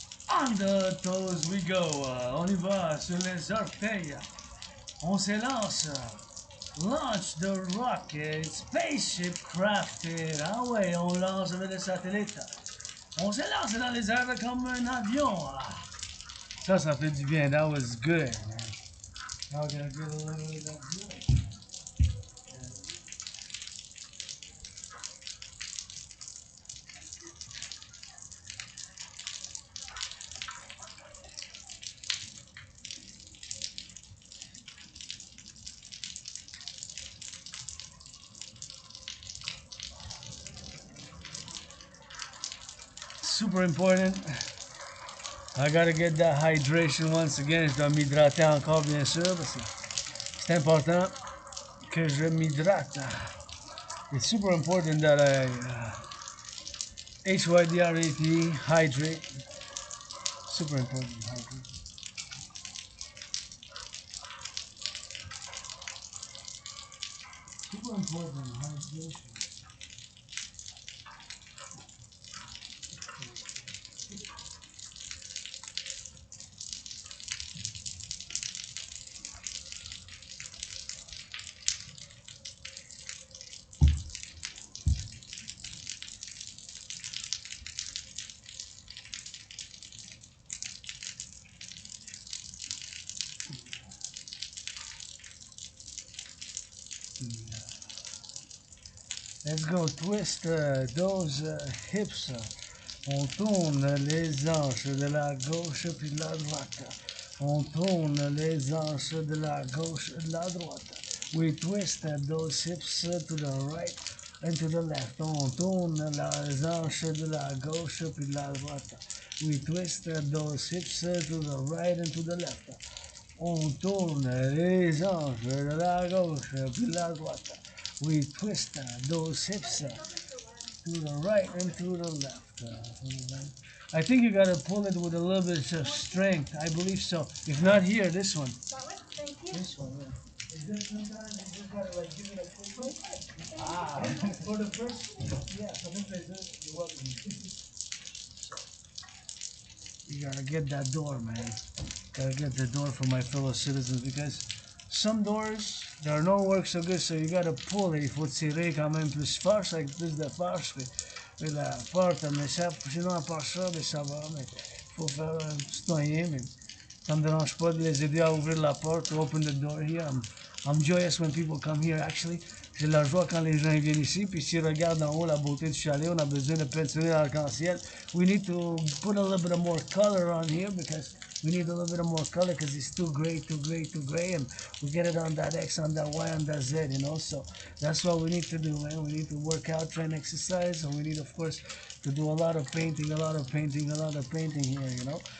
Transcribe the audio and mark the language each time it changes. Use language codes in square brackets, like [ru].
[en] On the toes we go, [fr] on y va sur les orteils, on s'élance. [en] Launch the rocket, spaceship crafted. [fr] Ah ouais, on lance avec les satellites. On se lance dans les airs comme un avion. Ça fait du bien. [en] That was good, man. Now we're gonna do a little bit of that. super important. I gotta get that hydration once again. [fr] Je dois m'hydrater encore, bien sûr, parce que c'est important que je m'hydrate. [en] It's super important that I hydrate, hydrate. Super important, hydrate. Super important, hydration. Let's go twist those hips. [fr] On tourne les hanches de la gauche puis de la droite. On tourne les hanches de la gauche et de la droite. [en] We twist those hips to the right and to the left. [fr] On tourne les hanches de la gauche puis de la droite. [en] We twist those hips to the right and to the left. [fr] On tourne les hanches de la gauche puis de la droite. [en] We twist those hips to the right and to the left. I think you gotta pull it with a little bit of strength. I believe so. If not here, this one. This one, yeah. Sometimes you just gotta like give it a quick look. For the first, yeah, sometimes you're welcome. You gotta get that door, man. Gotta get the door for my fellow citizens because some doors, there don't work so good, so you gotta pull it. [fr] Il faut tirer quand même plus fort, avec plus de force. Mais la porte, mais ça, sinon à part ça, mais ça va. Mais faut faire un citoyen, mais ça me dérange pas de les aider à ouvrir la porte, [en] to open the door here. I'm joyous when people come here, actually. [fr] J'ai la joie quand les gens viennent ici, puis s'ils regardent en haut la beauté du chalet, on a besoin de peinturer l'arc-en-ciel. [en] We need to put a little bit of more color on here because we need a little bit of more color because it's too gray, too gray, too gray, and we get it on that X, on that Y, on that Z, you know. So that's what we need to do, man. We need to work out, try and exercise, and we need, of course, to do a lot of painting, a lot of painting, a lot of painting here, you know.